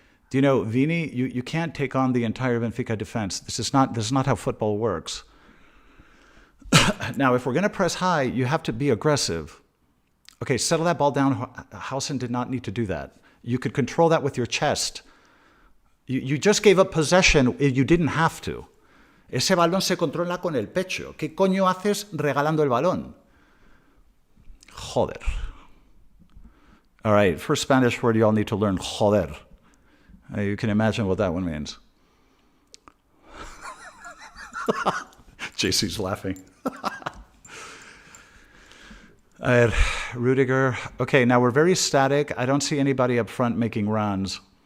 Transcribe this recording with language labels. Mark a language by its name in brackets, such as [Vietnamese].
[English] Do you know, Vini, you can't take on the entire Benfica defense. This is not how football works. Now, if we're going to press high, you have to be aggressive. Okay, settle that ball down. Hausen did not need to do that. You could control that with your chest. You just gave up possession. You didn't have to. [Spanish] Ese balón se controla con el pecho. ¿Qué coño haces regalando el balón? Joder. [English] All right, first Spanish word you all need to learn, joder. You can imagine what that one means. JC's laughing. Rudiger. Okay, now we're very static. I don't see anybody up front making runs.